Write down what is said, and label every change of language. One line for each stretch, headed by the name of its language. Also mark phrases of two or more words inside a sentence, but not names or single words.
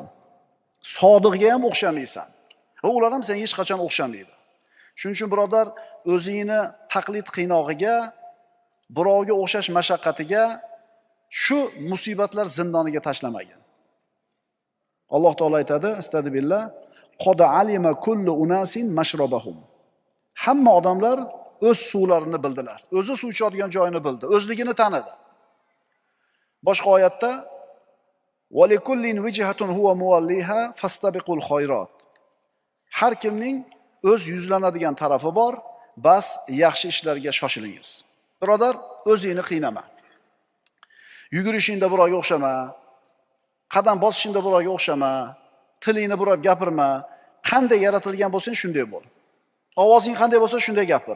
Uzbek: Sodiqga ham o'xshamaysan. Va ular ham senga hech qachon o'xshamaydi. Shuning uchun birodar, o'zingni taqlid qiynog'iga, birovga o'xshash mashaqqatiga, shu musibatlar zindoniga tashlamagin. Alloh taolo aytadi,
Arabic: أستغفر الله قد علم كل أناس مشربهم. Hamma odamlar o'z suvlarini bildilar. O'zi suv ichadigan joyini bildi, o'zligini tanidi.
Uzbek: Boshqa oyatda
Arabic: وَلِكُلِّنْ وِجْهَةٌ هُوَ مُوَلِّيهَا فَاسْتَبِقُوا الْخَيْرَاتِ.
Uzbek: Har kimning o'z yuzlanadigan tarafi bor. bas yaxshi ishlarga shoshilingiz. Birodar, o'zingni qiynama. Yugurishingda birovga o'xshama, qadam bosishingda birovga o'xshama, tilingni burab gapirma. Qanday yaratilgan bo'lsang shunday bo'l. Ovozing qanday bo'lsa shunday gapir.